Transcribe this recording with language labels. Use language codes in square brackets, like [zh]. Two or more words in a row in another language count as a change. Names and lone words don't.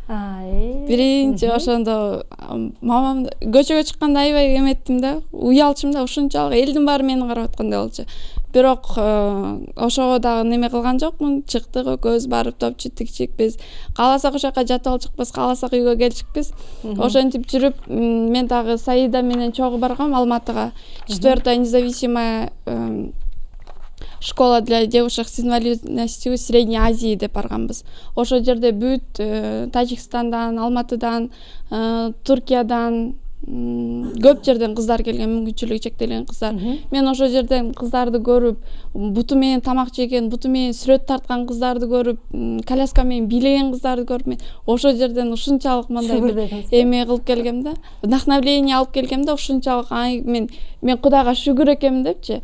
[ky] биринчи ошондо мамам көчөгө чыкканда аябай эметтим да, уялчым да, ушунчалык элдин баары мени карап аткандай болчу. Бирок ошого дагы неме кылган жокмун. Чыктык экөөбүз барып топчу-тикчик, биз кааласак ошол жака жатып алчыкпыз, кааласак үйгө келчикпиз. Ошентип жүрүп, мен дагы Саида менен чогуу баргам Алматыга. [ru] 4-я независимая школа для девушек с инвалидностью Средней Азии [ky] деп барганбыз. Ошол жерде бүт Тажикстандан, Алматыдан, Туркиядан көп жерден кыздар келген, мүмкүнчүлүгү чектелген кыздар. Мен ошол жерден кыздарды көрүп, буту менен тамак жеген, буту менен сүрөт тарткан кыздарды көрүп, коляска менен бийлеген кыздарды көрүп, мен ошол жерден ушунчалык мындай эме кылып келгем да, вдохновение алып келгем да, ушунчалык мен Кудайга шүгүр экем депчи.